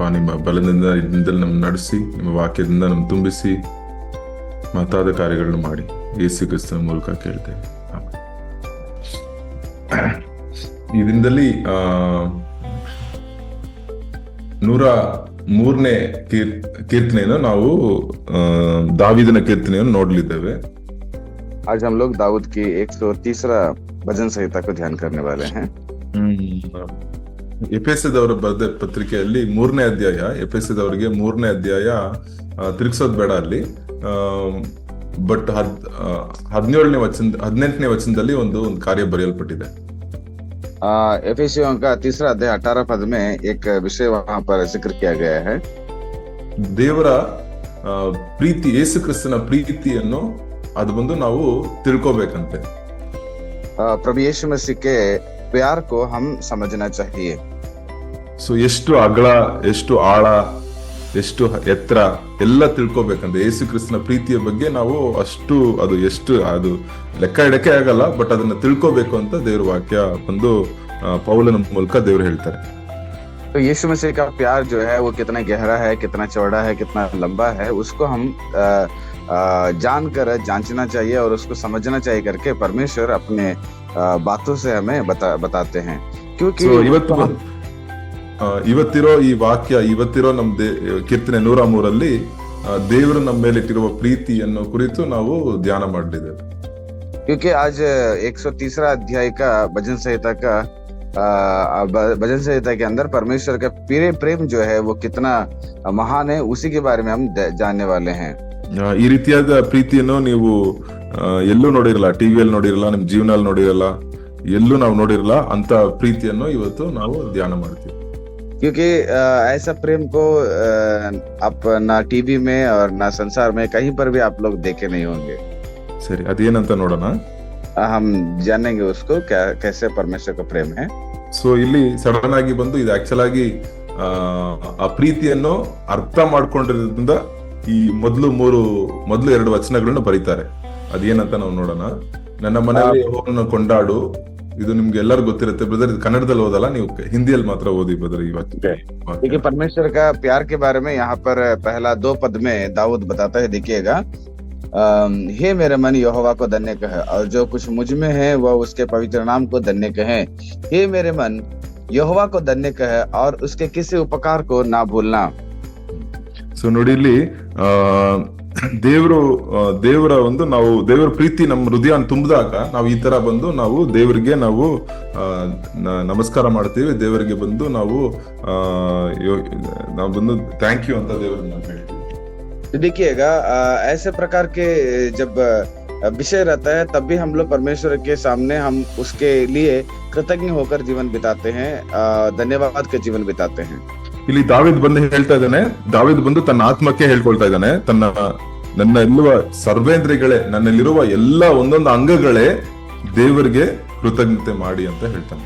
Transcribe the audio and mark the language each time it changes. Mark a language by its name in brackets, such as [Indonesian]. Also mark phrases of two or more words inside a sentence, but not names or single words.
[Kannada] ನಿಮ್ಮ ಬಲದಿಂದ ಈ ದಿನದಲ್ಲಿ ನಮ್ಮ ನಡೆಸಿ, ನಿಮ್ಮ ವಾಕ್ಯದಿಂದ ನಮ್ಮ ತುಂಬಿಸಿ ಮಹತ್ತಾದ ಕಾರ್ಯಗಳನ್ನ ಮಾಡಿ ಯೇಸು ಕ್ರಿಸ್ತನ ಮೂಲಕ ಕೇಳ್ತೇವೆ. ಈ ದಿನದಲ್ಲಿ 103ನೇ ಕೀರ್ತನೆಯನ್ನು ನಾವು ದಾವೀದನ ಕೀರ್ತನೆಯನ್ನು ನೋಡಲಿದ್ದೇವೆ. [Hindi] आज हम लोग दाऊद की 130 भजन संहिता को ध्यान करने वाले हैं. [Kannada] ಎಫೆಸದವರ ಬರೆದ ಪತ್ರಿಕೆಯಲ್ಲಿ 3ನೇ ಅಧ್ಯಾಯ, ಎಫೆಸದವರಿಗೆ 3ನೇ ಅಧ್ಯಾಯ ತಿರುಗಿಸೋದು ಬೇಡ ಅಲ್ಲಿ. ಬಟ್ 18ನೇ ವಚನದಲ್ಲಿ ಒಂದು ಕಾರ್ಯ ಬರೆಯಲ್ಪಟ್ಟಿದೆ. [Hindi] एफेसियों का 3 अध्याय 18 पद में एक विषय वहां पर जिक्र किया गया है. [Kannada] ದೇವರ ಪ್ರೀತಿ, ಯೇಸು ಕ್ರಿಸ್ತನ ಪ್ರೀತಿಯನ್ನು ಅದು ಬಂದು ನಾವು ತಿಳ್ಕೋಬೇಕಂತೆ. [Hindi] प्रभु यीशु मसीह के प्यार को हम समझना चाहिए. [Kannada] ಸೊ ಎಷ್ಟು ಅಗಲ, ಎಷ್ಟು ಆಳ, ಎಷ್ಟು ಎತ್ತರ ಎಲ್ಲ ತಿಳ್ಕೊಬೇಕಂದ್ರೆ ಯೇಸು ಕ್ರಿಸ್ತನ ಪ್ರೀತಿಯ ಬಗ್ಗೆ ನಾವು ಅದು ಲೆಕ್ಕ ಇಡಕ್ಕೆ ಆಗಲ್ಲ. ಬಟ್ ಅದನ್ನ ತಿಳ್ಕೋಬೇಕು ಅಂತ ದೇವ್ರ ವಾಕ್ಯ ಬಂದು ಪೌಲನ ಮೂಲಕ ದೇವ್ರು ಹೇಳ್ತಾರೆ. [Hindi] तो यीशु मसीह का प्यार जो है वो कितना गहरा है, कितना चौड़ा है, कितना लंबा है, उसको हम जानकर जांचना चाहिए और उसको समझना चाहिए करके परमेश्वर अपने बातों से हमें बताते हैं. क्योंकि [Kannada] ಇವತ್ತಿರೋ ಈ ವಾಕ್ಯ, ಇವತ್ತಿರೋ ನಮ್ ಕೀರ್ತನೆ 103 ದೇವರು ನಮ್ಮ ಮೇಲೆ ಇಟ್ಟಿರುವ ಪ್ರೀತಿಯನ್ನು ಕುರಿತು ನಾವು ಧ್ಯಾನ ಮಾಡಲಿದ್ದೇವೆ. [Hindi] क्योंकि आज 130 अध्याय का भजन संहिता के अंदर परमेश्वर का प्रेम जो है वो कितना महान है, उसी के बारे में हम जानने वाले हैं. [Kannada] ಈ ರೀತಿಯಾದ ಪ್ರೀತಿಯನ್ನು ನೀವು ಎಲ್ಲೂ ನೋಡಿರಲ್ಲ, ಟಿವಿಯಲ್ಲಿ ನೋಡಿರಲ್ಲ, ನಿಮ್ ಜೀವನಲ್ಲಿ ನೋಡಿರಲ್ಲ, ಎಲ್ಲೂ ನಾವು ನೋಡಿರಲ್ಲ. ಅಂತ ಪ್ರೀತಿಯನ್ನು ಇವತ್ತು ನಾವು ಧ್ಯಾನ ಮಾಡ್ತೀವಿ. [Hindi] क्योंकि ऐसा प्रेम को आप ना टीवी में और ना संसार में कहीं पर भी आप लोग देखे नहीं होंगे. [Kannada] ಸರಿ, ಅದೇನಂತ ನೋಡೋಣ. [Hindi] हम जानेंगे उसको कैसे परमेश्वर का प्रेम है. [Kannada] ಸೊ ಇಲ್ಲಿ ಸಡನ್ ಆಗಿ ಬಂದು ಇದು ಆಕ್ಚುಲ್ ಆಗಿ ಆ ಪ್ರೀತಿಯನ್ನು ಅರ್ಥ ಮಾಡ್ಕೊಂಡಿರೋದ್ರಿಂದ ಈ ಮೊದಲು 2 ವಚನಗಳನ್ನ ಬರೀತಾರೆ. ಅದೇನಂತ ನಾವು ನೋಡೋಣ. ನನ್ನ ಮನೆಯಲ್ಲಿ ಯೆಹೋವನನ್ನು ಕೊಂಡಾಡು. ಇದು ನಿಮ್ಗೆ ಎಲ್ಲರೂ ಗೊತ್ತಿರುತ್ತೆ ಬ್ರದರ್. ಇದು ಕನ್ನಡದಲ್ಲಿ ಓದಲ್ಲ, ನೀವು ಹಿಂದಿಯಲ್ಲಿ ಮಾತ್ರ ಓದಿ ಬ್ರದರ್. ಇವತ್ತು [Hindi] देखिए परमेश्वर का प्यार के बारे में यहाँ पर पहला 2 पद में दाऊद बताता है. देखिएगा, हे मेरे मन यहोवा को धन्य कह और जो कुछ मुझ में है वह उसके पवित्र नाम को धन्य कहे. हे मेरे मन यहोवा को धन्य कह और उसके किसी उपकार को ना भूलना. [Kannada] ಸೊ ನೋಡಿ, ಇಲ್ಲಿ ದೇವರ ಒಂದು ನಾವು ದೇವರ ಪ್ರೀತಿ ನಮ್ಮ ಹೃದಯ ತುಂಬಿದಾಗ ನಾವು ಈ ತರ ಬಂದು ನಾವು ದೇವರಿಗೆ ನಾವು ನಮಸ್ಕಾರ ಮಾಡ್ತೀವಿ. ದೇವರಿಗೆ ಬಂದು ನಾವು ಬಂದು [English] thank you [Kannada] ಅಂತ ದೇವರನ್ನ ಹೇಳ್ತೀವಿ. [Hindi] देखिएगा, ऐसे प्रकार के जब विषय रहता है तब भी हम लोग परमेश्वर के सामने हम उसके लिए कृतज्ञ होकर जीवन बिताते हैं, धन्यवाद के जीवन बिताते हैं. [Kannada] ಇಲ್ಲಿ ದಾವೀದ್ ಬಂದು ಹೇಳ್ತಾ ಇದ್ದಾನೆ, ದಾವೀದ್ ಬಂದು ತನ್ನ ಆತ್ಮಕ್ಕೆ ಹೇಳ್ಕೊಳ್ತಾ ಇದ್ದಾನೆ, ನನ್ನ ಇರುವ ಸರ್ವೇಂದ್ರಿಯಗಳೇ, ನನ್ನಲ್ಲಿರುವ ಎಲ್ಲ ಒಂದೊಂದು ಅಂಗಗಳೇ ದೇವರಿಗೆ ಕೃತಜ್ಞತೆ ಮಾಡಿ ಅಂತ ಹೇಳ್ತಾನೆ.